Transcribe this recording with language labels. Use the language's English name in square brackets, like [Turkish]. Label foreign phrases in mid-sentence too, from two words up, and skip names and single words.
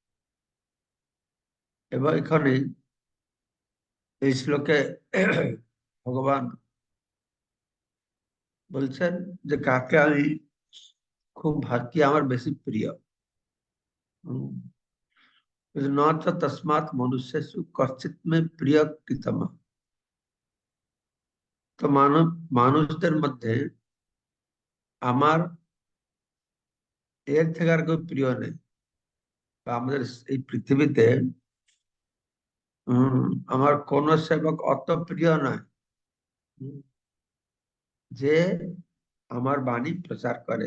[Bangla] এবং এখানে এই শ্লোকে ভগবান বলছেন যে কাকে আমি খুব ভক্তি আমার বেশি প্রিয়। [Sanskrit] न च तस्मात् मनुष्येषु कश्चित् मे प्रियकृतमः। [Bangla] তো মানুষদের মধ্যে আমার এর থেকে আর কেউ প্রিয় নেই, বা আমাদের এই পৃথিবীতে আমার কোন সেবক অত প্রিয় নয় যে আমার বাণী প্রচার করে।